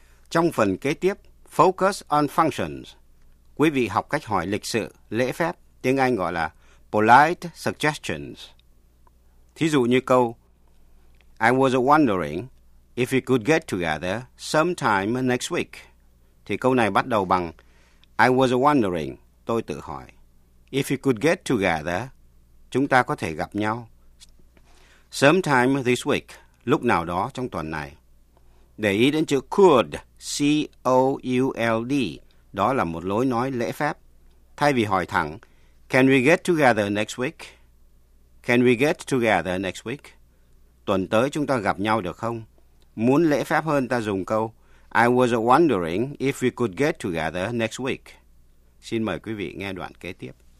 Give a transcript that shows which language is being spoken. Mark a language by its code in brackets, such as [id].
[vi] Trong phần kế tiếp, Focus on Functions, quý vị học cách hỏi lịch sự, lễ phép, tiếng Anh gọi là Polite Suggestions. Thí dụ như câu, [en] I was wondering if we could get together sometime next week. [vi] Thì câu này bắt đầu bằng [en] I was wondering, [vi] tôi tự hỏi. [en] If you could get together, [vi] chúng ta có thể gặp nhau. [en] Sometime this week, [vi] lúc nào đó trong tuần này. Để ý đến chữ could, C-O-U-L-D, đó là một lối nói lễ phép. Thay vì hỏi thẳng, [en] can we get together next week? Can we get together next week? [vi] Tuần tới chúng ta gặp nhau được không? Muốn lễ phép hơn ta dùng câu, [en] I was wondering if we could get together next week. [vi] Xin mời quý vị nghe đoạn kế tiếp.